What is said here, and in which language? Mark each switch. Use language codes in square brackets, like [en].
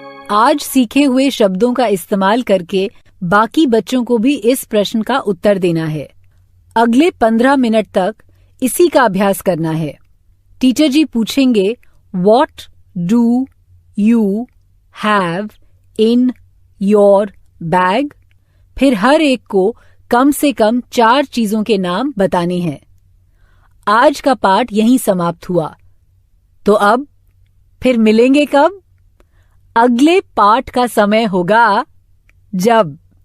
[hi] आज सीखे हुए शब्दों का इस्तेमाल करके बाकी बच्चों को भी इस प्रश्न का उत्तर देना है। अगले 15 मिनट तक इसी का अभ्यास करना है। टीचर जी पूछेंगे [en] What do you have in your bag? [hi] फिर हर एक को कम से कम 4 चीजों के नाम बताने हैं। आज का पाठ यहीं समाप्त हुआ। तो अब फिर मिलेंगे कब? अगले पाठ का समय होगा जब